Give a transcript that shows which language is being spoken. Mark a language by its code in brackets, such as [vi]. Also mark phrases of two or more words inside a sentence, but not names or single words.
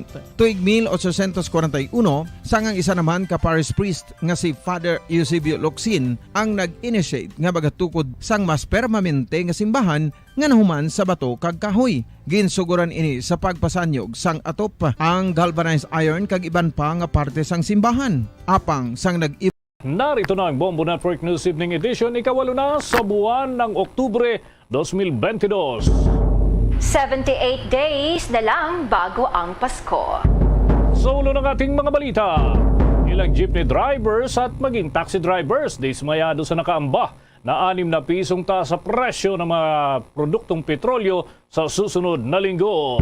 [hil] Tuig 1841 sangang isa naman ka [en] parish priest [hil] nga si Father Eusebio Locsin ang nag-initiate nga bagatukod sang mas permanente nga simbahan nga nahuman sa bato kag kahoy. Ginsuguran ini sa pagpasanyog sang atop ang [en] galvanized iron [hil] kag iban pa nga parte sang simbahan. Apang sang [tl] Narito na ang Bombo Network News Evening Edition, ikawalo na sa buwan ng Oktubre 2022. 78 days na lang bago ang Pasko. Sa ulo ng ating mga balita, ilang [en] jeepney drivers [tl] at maging [en] taxi drivers [tl] dismayado sa nakaamba na 6 na pisong taas sa presyo ng mga produktong petrolyo sa susunod na linggo.